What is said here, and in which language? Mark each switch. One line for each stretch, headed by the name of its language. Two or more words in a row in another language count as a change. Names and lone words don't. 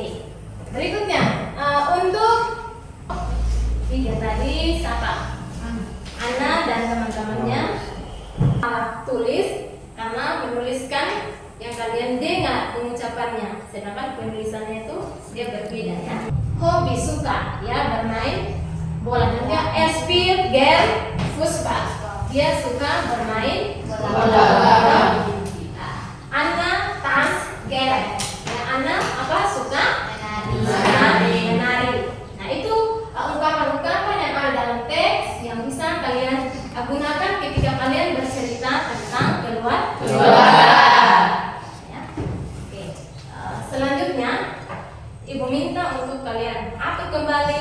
Indonesian: Berikutnya untuk 3 tadi siapa? Ana dan teman-temannya salah tulis karena menuliskan yang kalian dengar pengucapannya, sedangkan penulisannya itu dia berbeda ya. Hobi suka ya bermain bola, dan dia
German: spielt gern Fußball,
Indonesian: dia suka bermain bola.
German: Ana tanzt gern,
Indonesian: ya, Ana apa suka menari. Nah itu ungkapan-ungkapan yang ada dalam teks yang bisa kalian gunakan ketika kalian bercerita tentang keluarga. Selanjutnya, Ibu minta untuk kalian atur kembali.